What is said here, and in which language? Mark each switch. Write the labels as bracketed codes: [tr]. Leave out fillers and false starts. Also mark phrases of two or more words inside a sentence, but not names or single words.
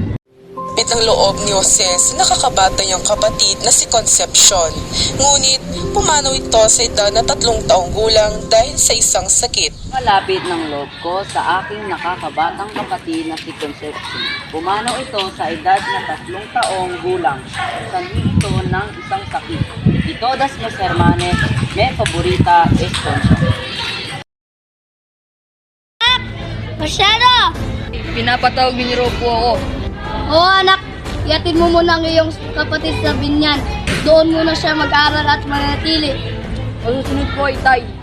[tl] Ang loob ni Jose sa nakakabata niyang kapatid na si Concepcion. Ngunit pumanaw ito sa edad na 3 taong gulang dahil sa isang sakit. Malapit ng loob ko sa aking nakakabatang kapatid na si Concepcion. Pumanaw ito sa edad na 3 taong gulang. Sanhi ito ng isang sakit. [es] De todas mis hermanes, me favorita es Concepcion. [tl] Masyado! Pinapatawag ni po ako. Oo anak, iatid mo muna ang iyong kapatid sa binyan. Doon muna siya mag-aral at manatili. Masusunod po, itay.